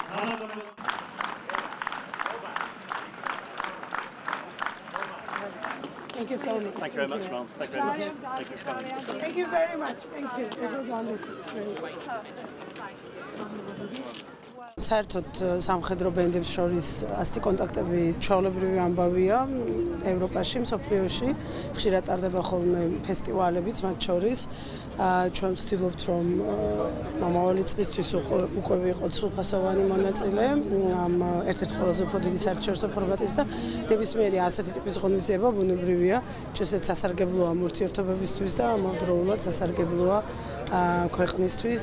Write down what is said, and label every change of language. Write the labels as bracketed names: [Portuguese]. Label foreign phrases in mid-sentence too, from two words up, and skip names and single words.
[English] Thank you so much. Thank you very much, Mom. Thank you very much. Thank you for coming. Thank you very much. Thank you. It was wonderful. [Georgian] საერთოდ სამხედრო ბენდებს შორის ასეთი კონტაქტები ჩვეულებრივი ამბავია ევროპაში, მსოფლიოში. ხშირად ტარდება ხოლმე ფესტივალებიც მათ შორის. ჩვენ ვცდილობთ, რომ მომავალი წლისთვის უკვე ვიყოთ სრულფასოვანი მონაწილე ამ ერთ-ერთ ყველაზე უფრო დიდი საერთაშორისო ფორმატის და ნებისმიერი ასეთი ტიპის ღონისძიება ბუნებრივია, შესაძლოა სასარგებლოა ამ ურთიერთობებისთვის და ამავდროულად სასარგებლოა ქვეყნისთვის.